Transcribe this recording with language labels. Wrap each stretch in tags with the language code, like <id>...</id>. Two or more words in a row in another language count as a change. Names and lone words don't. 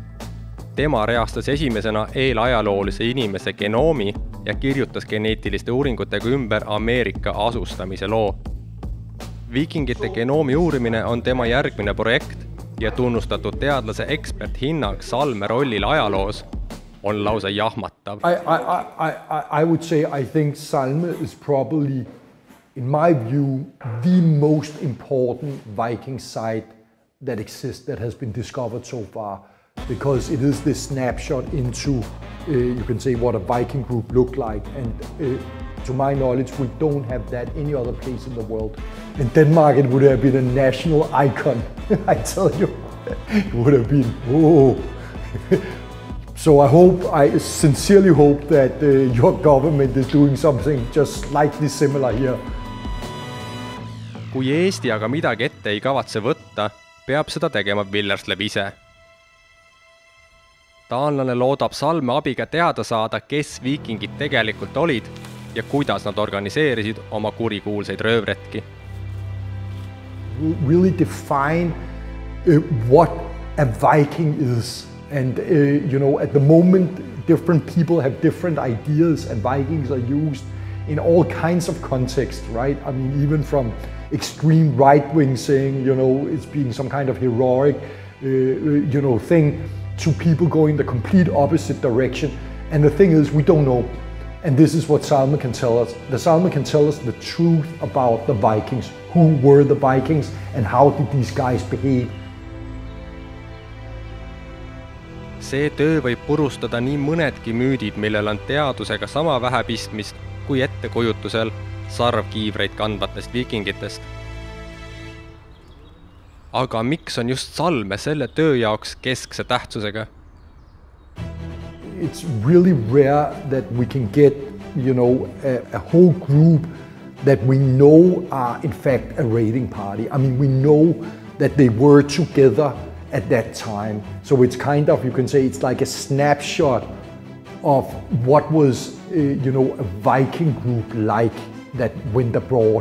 <et>Tema reastas esimesena eelajaloolise inimese genoomi ja kirjutas geneetiliste uuringutega ümber Ameerika asustamise loo. Viikingite genoomi uurimine on tema järgmine projekt ja tunnustatud teadlase eksperthinnang Salme rollil ajaloos on lausa jahmatav.</et> <en>I would say I think Salme is probably, in my view, the most important Viking site that exists, that has been discovered so far. Because it is this snapshot into, you can say, what a Viking group looked like. And to my knowledge, we don't have that any other place in the world. In Denmark, it would have been a national icon. I tell you, it would have been, whoa. So I sincerely hope that your government is doing something just slightly similar here.</en> <et>Kui Eesti aga midagi ette ei kavatse võtta, peab seda tegema Villerslev ise. Taanlane loodab Salme abiga teada saada, kes viikingid tegelikult olid ja kuidas nad organiseerisid oma kurikuulseid röövretki.</et> <en>Really define what a Viking is. And at the moment, different people have different ideas, and Vikings are used in all kinds of contexts, right? I mean, even from extreme right-wing saying, it's being some kind of heroic, thing, to people going the complete opposite direction. And the thing is, we don't know. And this is what Salme can tell us. The Salme can tell us the truth about the Vikings. Who were the Vikings and how did these guys behave?</en> <et>See töö võib purustada nii mõnedki müüdid, millel on teadusega sama vähe pistmist kui ettekujutusel sarvkiivreid kandvatest viikingitest. Aga miks on just Salme selle töö jaoks keskse tähtsusega?</et> <en>It's really rare that we can get, a whole group that we know are in fact a raiding party. I mean, we know that they were together at that time. So it's kind of, you can say, it's like a snapshot of what was, a Viking group like that went abroad.</en>